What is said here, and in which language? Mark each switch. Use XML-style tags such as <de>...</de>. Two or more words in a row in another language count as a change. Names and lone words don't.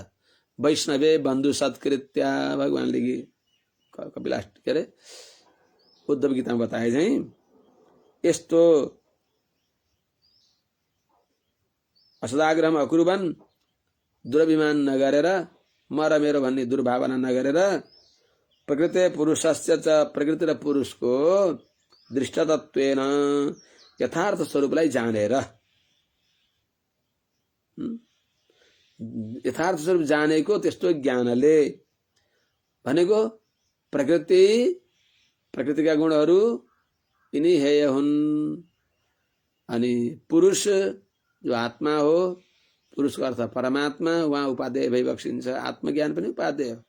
<sa>वैष्णवे बन्धु सत्कृत्या,</sa> <ne>भगवानले कपिलास के अरे उद्धव गीतामा बताए चाहिँ यस्तो</ne> <sa>असदाग्रहम अकुर्वन्,</sa> <ne>दुरभिमान नगरेर, म र मेरो भन्ने दुर्भावना नगरेर,</ne> <sa>प्रकृति पुरुषस्य च,</sa> <ne>प्रकृति र पुरुषको दृष्टतत्वेन यथार्थ स्वरूपलाई जानेर, यथार्थ स्वरूप जानेको त्यस्तो ज्ञानले, भनेको प्रकृतिका गुणहरू यिनी हेय हुन्, अनि पुरुष जो आत्मा हो, पुरुषको अर्थ परमात्मा, उहाँ उपादेय भइबक्सिन्छ, आत्मज्ञान पनि उपादेय हो।</ne>